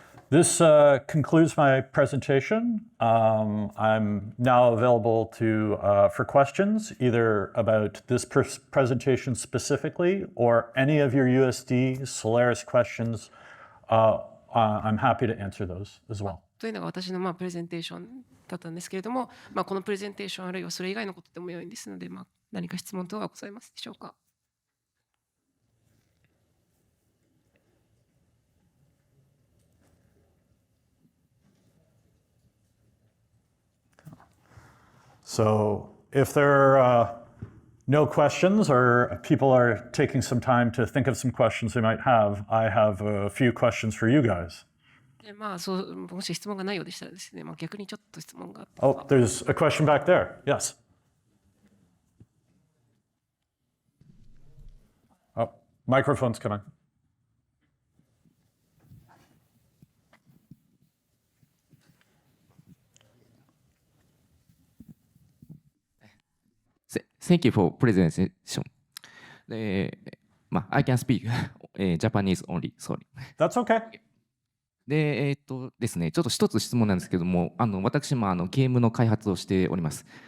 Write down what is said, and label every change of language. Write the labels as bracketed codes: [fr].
[en] This concludes my presentation. I'm now available for questions, either about this presentation specifically or any of your USD Solaris questions. I'm happy to answer those as well. [ja] というのが私のプレゼンテーションだったんですけれども、このプレゼンテーションあるいはそれ以外のことでも良いですので、何か質問等はございますでしょうか。 [en] So if there are no questions or people are taking some time to think of some questions they might have, I have a few questions for you guys. [ja] でもし質問がないようでしたらですね、逆にちょっと質問があって。 [en] Oh, there's a question back there. Yes. Oh, microphone's coming. Thank you for presentation. I can speak Japanese only. Sorry. That's okay. [ja] ですね、ちょっと一つ質問なんですけども、私もゲームの開発をしております。